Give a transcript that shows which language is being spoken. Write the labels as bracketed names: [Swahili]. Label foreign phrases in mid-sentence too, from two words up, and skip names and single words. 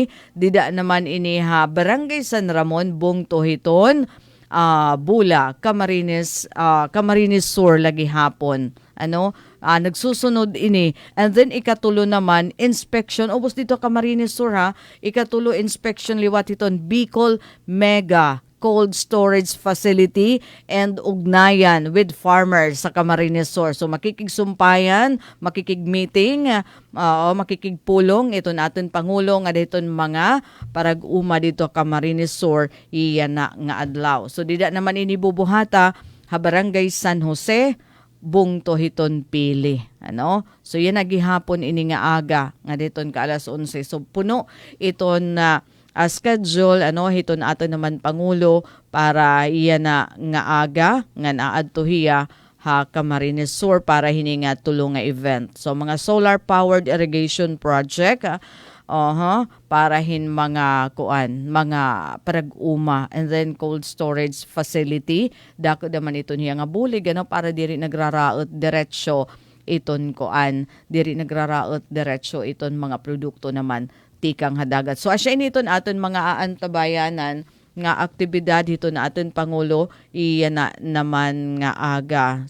[Waray] Dida naman ini Barangay San Ramon bungto hiton Bula Camarines Sur lagi hapon ano nagsusunod ini. [English] And then [Waray] ikatulo naman inspection ubos dito Camarines Sur ikatulo inspection liwat hiton Bicol Mega Cold Storage Facility and ugnayan [English] with farmers [Waray] sa Camarines Sur. So makikigsumpayan, makikigmeeting, makikigpulong ito natin Pangulo nga dito mga parag-uma dito Camarines Sur iyan na nga adlaw. So dida naman inibubuhata Barangay San Jose bungto hiton pili ano. So yan nagihapon ini nga aga nga diton ka alas 11. So puno iton schedule ano hiton ato naman Pangulo para iya na nga aga nga naadto hiya Camarines Sur para hini nga tulo nga event. So mga [English] solar powered irrigation project [Waray] para hin mga mga parag-uma [English] and then cold storage facility [Waray] dako naman ito niya nga bulig ano para diri nagraraot diretso iton diri nagraraot diretso iton mga produkto naman tikang hadagat. So asya initon aton mga aantabayanan nga aktibidad hito na aton Pangulo iya na naman nga aga.